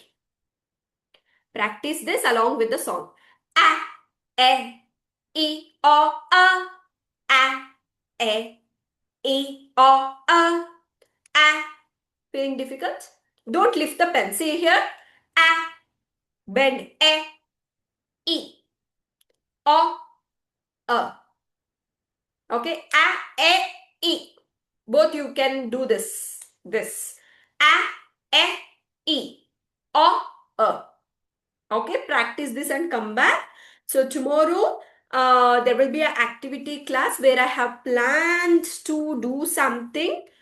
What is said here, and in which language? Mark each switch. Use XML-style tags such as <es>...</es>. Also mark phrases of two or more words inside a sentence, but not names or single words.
<en>Practice this along with the song. A, E, O, A, E, O, A. Feeling difficult? Don't lift the pen. See here. Bend. E, O, A. Okay. E. Both you can do this. E, O, A. Okay. Practice this and come back. So tomorrow, there will be an activity class where I have planned to do something.</en>